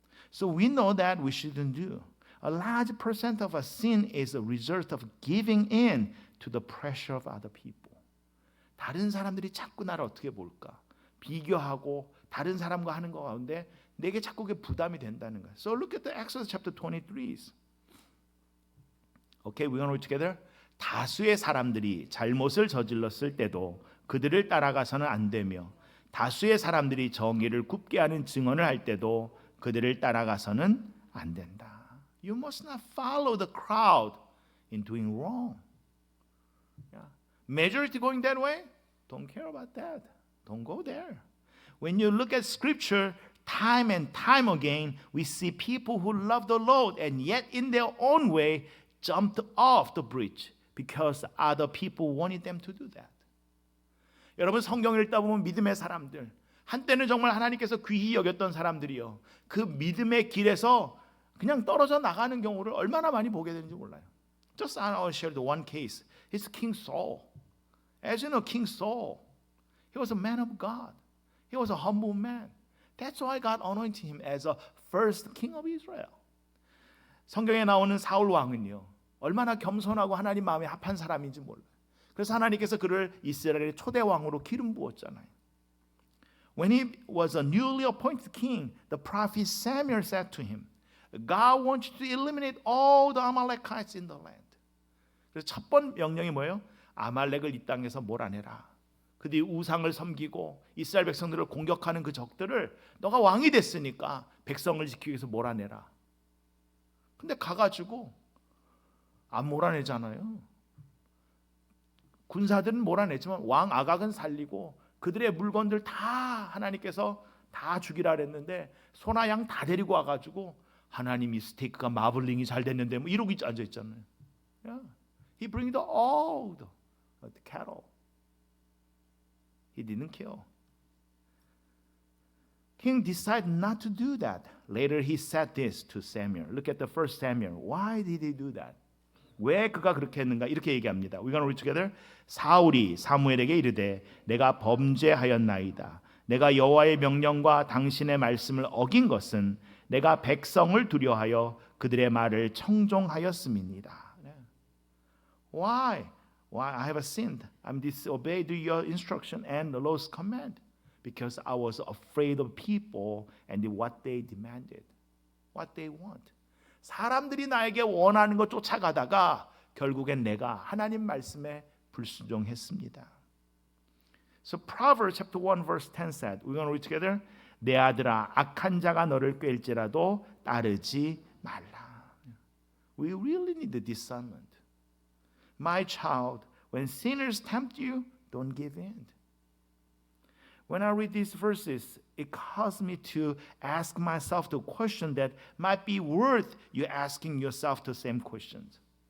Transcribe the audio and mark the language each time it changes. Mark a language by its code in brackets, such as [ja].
[en] So we know that we shouldn't do. A large percent of our sin is a result of giving in to the pressure of other people. [ko] 다른 사람들이 자꾸 나를 어떻게 볼까? 비교하고 다른 사람과 하는 것 가운데 내게 자꾸 그게 부담이 된다는 거예요. [en] So look at the Exodus chapter 23. Okay, we're going to read together. [ko] 다수의 사람들이 잘못을 저질렀을 때도 그들을 따라가서는 안 되며 다수의 사람들이 정의를 굽게 하는 증언을 할 때도 그들을 따라가서는 안 된다. [en] You must not follow the crowd in doing wrong. Yeah. Majority going that way? Don't care about that. Don't go there. When you look at scripture, time and time again, we see people who love the Lord and yet in their own way jumped off the bridge because other people wanted them to do that. [ko] 여러분 성경을 읽다 보면 믿음의 사람들, 한때는 정말 하나님께서 귀히 여겼던 사람들이요. 그 믿음의 길에서 그냥 떨어져 나가는 경우를 얼마나 많이 보게 되는지 몰라요. [en] Just I'll share the one case. It's King Saul. As you know, King Saul, he was a man of God. He was a humble man. That's why God anointed him as a first king of Israel. [ko] 성경에 나오는 사울 왕은요, 얼마나 겸손하고 하나님 마음에 합한 사람인지 몰라요. 그래서 하나님께서 그를 이스라엘의 초대 왕으로 기름 부었잖아요. [en] When he was a newly appointed king, the prophet Samuel said to him, God wants you to eliminate all the Amalekites in the land. [ko] 그래서 첫 번 명령이 뭐예요? 아말렉을 이 땅에서 몰아내라. 그들이 우상을 섬기고 이스라엘 백성들을 공격하는 그 적들을 너가 왕이 됐으니까 백성을 지키기 위해서 몰아내라. 근데 가가지고 안 몰아내잖아요. 군사들은 몰아내지만 왕 아각은 살리고 그들의 물건들 다 하나님께서 다 죽이라 그랬는데 소나 양 다 데리고 와가지고 하나님이 스테이크가 마블링이 잘 됐는데 뭐 이러고 앉아 있잖아요. [en] Yeah. He bring all the cattle. He didn't kill. King decided not to do that. Later he said this to Samuel. Look at the first Samuel. Why did he do that? [ko] 왜 그가 그렇게 했는가? 이렇게 얘기합니다. [en] We're going to read together. [ko] 사울이 사무엘에게 이르되 내가 범죄하였나이다. 내가 여호와의 명령과 당신의 말씀을 어긴 것은 내가 백성을 두려하여 그들의 말을 청종하였음이니라. [en] Why? Why I have sinned? I'm disobeyed your instruction and the Lord's command because I was afraid of people and what they demanded, what they want. [ko] 사람들이 나에게 원하는 것 쫓아가다가 결국엔 내가 하나님 말씀에 불순종했습니다. [en] So Proverbs chapter 1 verse 10 said, we're going to read together. [ko] 내 아들아 악한 자가 너를 꾀일지라도 따르지 말라. [en] We really need the discernment. My child, when sinners tempt you, don't give in. When I read these verses, it caused me to ask myself the question that might be worth you asking yourself the same questions.